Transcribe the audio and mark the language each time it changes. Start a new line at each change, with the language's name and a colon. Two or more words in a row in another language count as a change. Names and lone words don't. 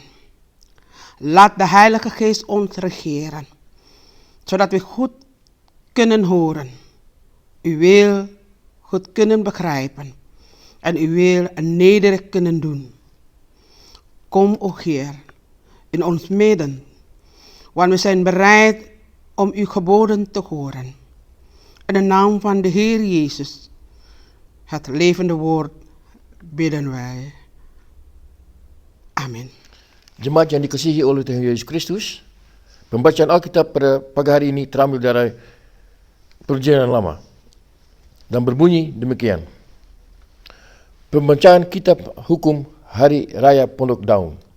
Dutch: Laat de Heilige Geest ons regeren, zodat we goed kunnen horen, uw wil goed kunnen begrijpen en uw wil nederig kunnen doen. Kom, o Heer, in ons midden, want we zijn bereid om uw geboden te horen. In de naam van de Heer Jezus, het levende woord, bidden wij.
Indonesian: Amin. Jemaat yang dikasihi oleh Tuhan Yesus Kristus, pembacaan Alkitab pada pagi hari ini terambil dari Perjanjian Lama dan berbunyi demikian. Pembacaan kitab hukum Hari Raya Pondok Daun.